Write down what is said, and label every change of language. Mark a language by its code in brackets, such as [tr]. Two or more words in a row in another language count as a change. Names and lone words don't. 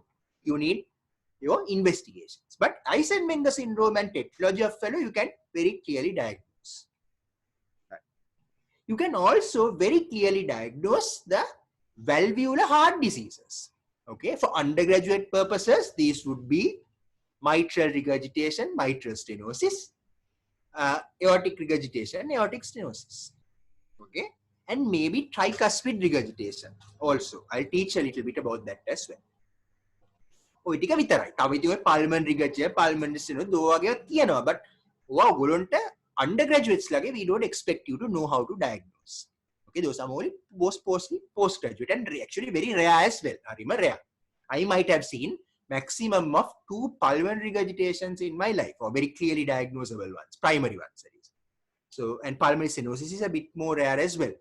[en] You need your investigations. But Eisenmenger syndrome and tetralogy of Fallot, you can very clearly diagnose. Right. You can also very clearly diagnose the valvular heart diseases. Okay, for undergraduate purposes, these would be mitral regurgitation, mitral stenosis, aortic regurgitation, aortic stenosis. Okay, and maybe tricuspid regurgitation also. I'll teach a little bit about that as well. [si] ඔය ටික විතරයි. තව ඉතින් ඔය [en] pulmonary regurgitation, pulmonary stenosis [si] දෝ වගේ තියෙනවා. [en] But [si] ඔයගොල්ලන්ට undergraduates ලගේ [en] we don't expect you to know how to diagnose. Okay, those are most postgraduate and actually very rare as well. Rare. I might have seen maximum of 2 pulmonary regurgitations in my life, or very clearly diagnosable ones, primary ones. That is. So, and pulmonary stenosis is a bit more rare as well.